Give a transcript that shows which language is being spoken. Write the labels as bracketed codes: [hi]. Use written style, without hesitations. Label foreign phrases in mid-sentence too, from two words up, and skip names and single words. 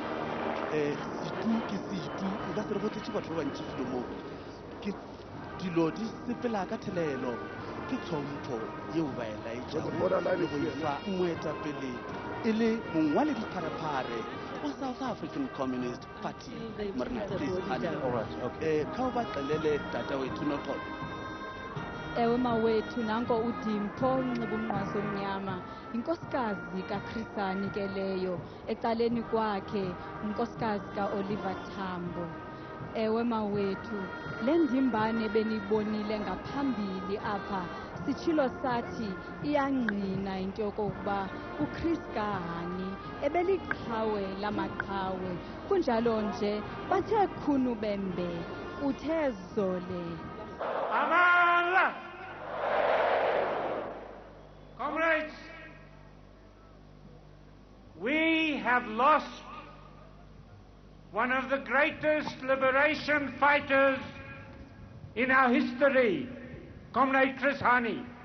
[nso] situ ke situ nka se re botletše batho ba bantši filo moo ke dilo di sepela ka thelelo ke tlhompho yeo ba e laetšago le go efa moetapele e le mongwale dipharephare wa South African Communist Party morena Chris Hani ka o ba xelele [xh] tata wethu noxolo. Ewe mawethu nanko uDimpho unxiba umnqwazi omnyama inkosikazi kaChris Hani ke leyo ecaleni kwakhe unkosikazi kaOliver Tambo. Ewe mawethu le ndimbane benibonile ngaphambili apha sitshilo sathi iyangqina into yokokuba uChris Hani ebeliqhawe lamaqhawe kunjalo nje bathe khunu bembe uthe zole. Amala! [en] Comrades, we have lost one of the greatest liberation fighters in our history, Comrade Chris Hani.